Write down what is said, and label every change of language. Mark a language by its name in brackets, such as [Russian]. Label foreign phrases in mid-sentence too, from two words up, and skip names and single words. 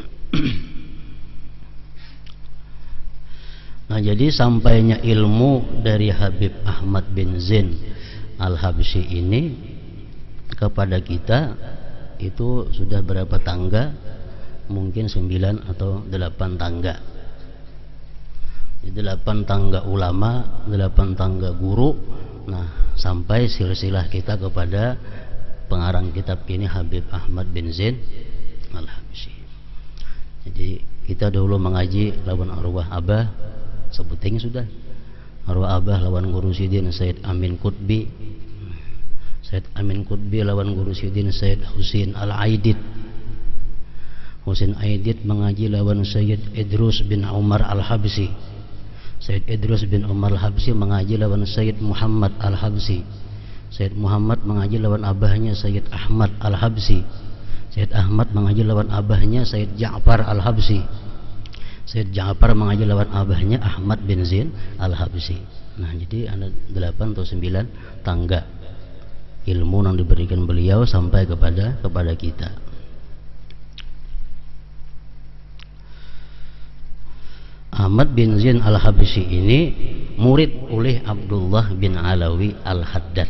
[Indonesian] Nah, jadi sampainya ilmu dari Habib Ahmad bin Zain al-Habsyi ini kepada kita itu sudah berapa tangga? Mungkin 9 atau 8 tangga. 8 tangga ulama, 8 tangga guru. Nah, sampai silsilah kita kepada pengarang kitab ini Habib Ahmad bin Zain al-Habsyi. [Banjar] Jadi kita dulu mengaji lawan arwah Abah, sebuting sudah. Arwah Abah lawan guru Sidin Said Amin Qutbi. Said Amin Qutbi lawan guru Sidin Said Husain Al-Aidid. Husain Aidid mengaji lawan Sayyid Idrus bin Umar Al-Habsyi. Sayyid Idrus bin Umar Al-Habsyi mengaji lawan Sayyid Muhammad Al-Habsyi. Sayyid Muhammad mengaji lawan abahnya Sayyid Ahmad Al-Habsyi. Sayyid Ahmad mengaji lawan abahnya Sayyid Ja'far Al-Habsyi. Sayyid Ja'far mengaji lawan abahnya Ahmad bin Zain Al-Habsyi. [Indonesian] Nah, jadi ada 8 atau 9 tangga ilmu yang diberikan beliau sampai kepada kita. Ahmad bin Zain al-Habsyi ini murid oleh Abdullah bin Alawi al-Haddad.